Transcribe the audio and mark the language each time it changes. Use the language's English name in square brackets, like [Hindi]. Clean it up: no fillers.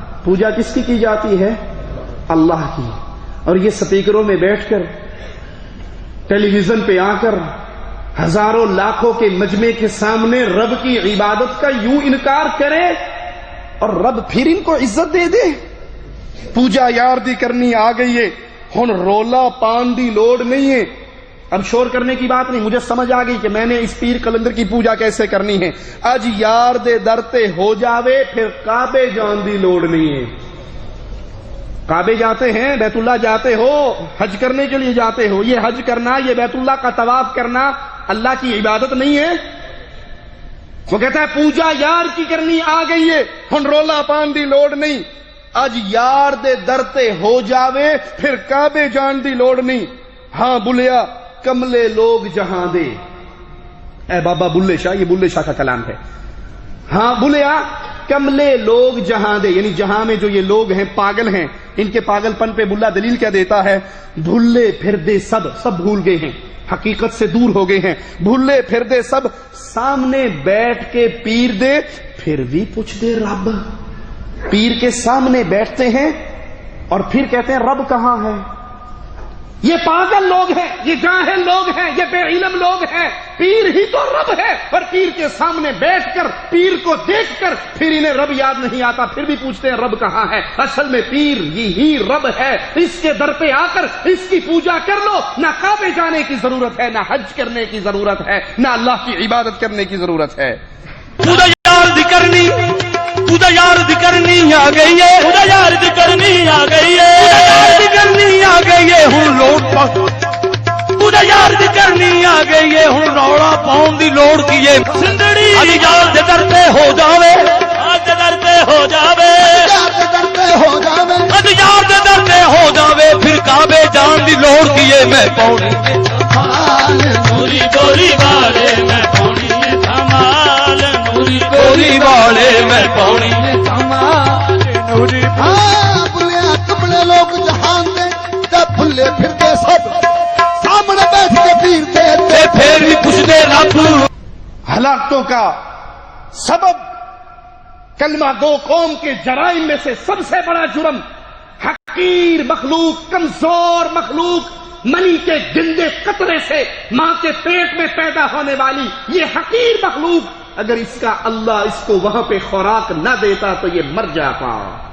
[Urdu] پوجا کس کی جاتی ہے؟ اللہ کی. اور یہ سپیکروں میں بیٹھ کر، ٹیلی ویژن پہ آ کر، ہزاروں لاکھوں کے مجمع کے سامنے رب کی عبادت کا یوں انکار کرے اور رب پھر ان کو عزت دے دے. [Punjabi] پوجا یار دی کرنی آ گئی ہے، ہن رولا پان دی لوڑ نہیں ہے. [Urdu] اب شور کرنے کی بات نہیں، مجھے سمجھ آ گئی کہ میں نے اس پیر کلندر کی پوجا کیسے کرنی ہے. [Punjabi] اج یار دے در تے ہو جاوے پھر کعبے جان دی لوڑ نہیں ہے. [Urdu] کعبے جاتے ہیں، بیت اللہ جاتے ہو، حج کرنے کے لیے جاتے ہو. یہ حج کرنا، یہ بیت اللہ کا طواف کرنا اللہ کی عبادت نہیں ہے. وہ کہتا ہے [Punjabi] پوجا یار کی کرنی آ گئی ہے، ہن رولا پان دی لوڑ نہیں. اج یار دے در تے ہو جاوے پھر کعبے جان دی لوڑ نہیں. ہاں بلیا کملے لوگ جہاں دے. [Urdu] اے بابا بلے شاہ، یہ بلے شاہ کا کلام ہے. [Punjabi] ہاں بلیا کملے لوگ جہاں دے، [Urdu] یعنی جہاں میں جو یہ لوگ ہیں پاگل ہیں، ان کے پاگل پن پہ بلا دلیل کیا دیتا ہے؟ [Punjabi] بھولے پھر دے [Urdu] سب بھول گئے ہیں، حقیقت سے دور ہو گئے ہیں. [Punjabi] بھولے پھر دے سب سامنے بیٹھ کے پیر دے پھر بھی پوچھ دے رب. [Urdu] پیر کے سامنے بیٹھتے ہیں اور پھر کہتے ہیں رب کہاں ہے. یہ پاگل لوگ ہیں، یہ جاہل لوگ ہیں، یہ بے علم لوگ ہیں. پیر ہی تو رب ہے، اور پیر کے سامنے بیٹھ کر، پیر کو دیکھ کر پھر انہیں رب یاد نہیں آتا، پھر بھی پوچھتے ہیں رب کہاں ہے. اصل میں پیر یہی رب ہے. اس کے در پہ آ کر اس کی پوجا کر لو. نہ کعبے جانے کی ضرورت ہے، نہ حج کرنے کی ضرورت ہے، نہ اللہ کی عبادت کرنے کی ضرورت ہے. [Punjabi] پوجا یار دی کرنی، پوجا یار دی کرنی آ گئی ہے، پوجا یار دی کرنی آ گئی ہے، یار دی کرنی آ گئی ہے. ہن لوڑ پوجا یار دی کرنی آ گئی ہے، ہن رولا پاؤن دی لوڑ کی ہے. سندڑی اج یار دے در تے ہو جاوے، اج در تے ہو جاوے، یار دے در تے ہو جاوے، اج یار دے در تے ہو جاوے پھر کعبے جان دی لوڑ کی ہے. میں پاؤنی دھمال نوری گوری والے، میں پاؤنی دھمال نوری گوری والے، میں پاؤنی دھمال نوری. ہاں بلیا کپڑے لوگ جہان دے جب بھلے پھرتے سب سامنے بیٹھ کے پیر دے پھر بھی پوچھ دے رب. [Urdu] ہلاکتوں کا سبب کلمہ گو قوم کے جرائم میں سے سب سے بڑا جرم حقیر مخلوق، کمزور مخلوق، منی کے گندے قطرے سے ماں کے پیٹ میں پیدا ہونے والی یہ حقیر مخلوق، اگر اس کا اللہ اس کو وہاں پہ خوراک نہ دیتا تو یہ مر جاتا.